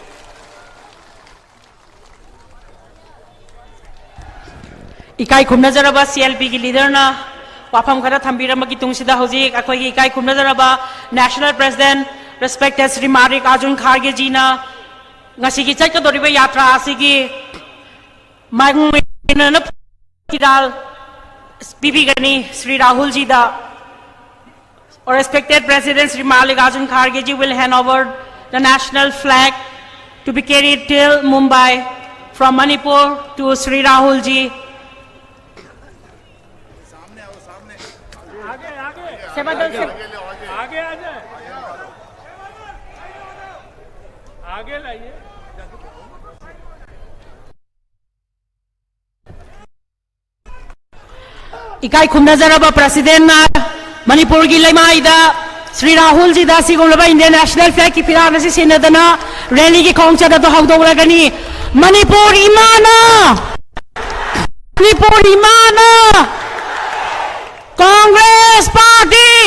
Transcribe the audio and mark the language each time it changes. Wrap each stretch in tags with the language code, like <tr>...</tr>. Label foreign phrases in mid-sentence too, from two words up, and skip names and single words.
<mni>ikai khumnajaraba CLP ki leader na wafam khara thambiramagi tungsida hojik akhoi gi ikai khumnajaraba</mni> <en>National President respected</en> <mni>Shri Mallikarjun Kharge ji na ngasi ki chai ka doriba yatra asigi maingna kiral bibi gani</mni> <en>Shri Rahul ji da or respected President Shri Mallikarjun Kharge ji will hand over the national flag to be carried till Mumbai from Manipur to Shri Rahul ji.</en> <hi>आगे लाइए</hi> <mni>ইকাই খুমনজরবা প্রেসিডেন্ট না মণিপুর কী লেমাইদা শ্রী রাহুল জী দা সিগুলবা</mni> <en>Indian National Flag</en> <mni>কী ফিরান সে সিনদনা রেলি কী খোংচদা তো হৌদোগনী মণিপুর ইমানা কংগ্রেস পার্টী</mni>